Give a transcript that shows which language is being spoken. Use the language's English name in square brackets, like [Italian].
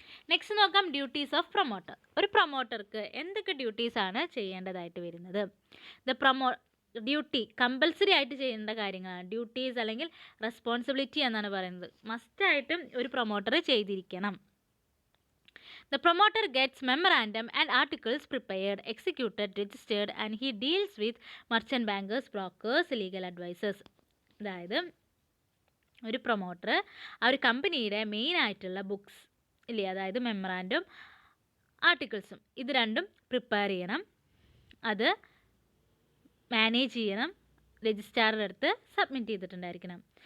[Malayalam] Next നോക്കാം, duties of promoter. ഒരു പ്രൊമോട്ടർക്ക് എന്തൊക്കെ ഡ്യൂട്ടീസാണ് ചെയ്യേണ്ടതായിട്ട് വരുന്നത്? ഡ്യൂട്ടി കമ്പൽസറി ആയിട്ട് ചെയ്യേണ്ട കാര്യങ്ങളാണ് ഡ്യൂട്ടീസ് അല്ലെങ്കിൽ റെസ്പോൺസിബിലിറ്റി എന്നാണ് പറയുന്നത്. മസ്റ്റായിട്ടും ഒരു പ്രൊമോട്ടർ ചെയ്തിരിക്കണം. [English] The promoter gets memorandum and articles prepared, executed, registered and he deals with merchant bankers, brokers, legal advisors. [Malayalam] അതായത് ഒരു പ്രൊമോട്ടർ ആ ഒരു കമ്പനിയുടെ മെയിൻ ആയിട്ടുള്ള ബുക്സ് ഇല്ലേ, അതായത് മെമ്മറാൻഡും ആർട്ടിക്കിൾസും, ഇത് രണ്ടും പ്രിപ്പയർ ചെയ്യണം, അത് മാനേജ് ചെയ്യണം, രജിസ്ട്രാറുടെ അടുത്ത് സബ്മിറ്റ് ചെയ്തിട്ടുണ്ടായിരിക്കണം.